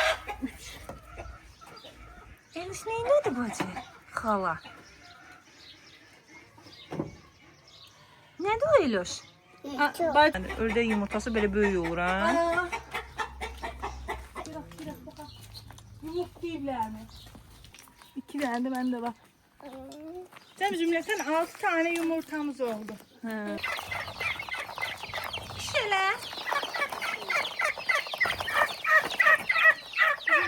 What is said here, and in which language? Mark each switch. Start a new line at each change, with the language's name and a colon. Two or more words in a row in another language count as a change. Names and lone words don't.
Azerbaijani: Elif neyinədir bacı? Xala. Nədir o Eloş? Ördək yumurtası belə böyük olur ha. Yumurta deyiblər mi?
Turkish: 2 tane de bende var. Sen cümleten 6 tane yumurtamız oldu. Şöyle.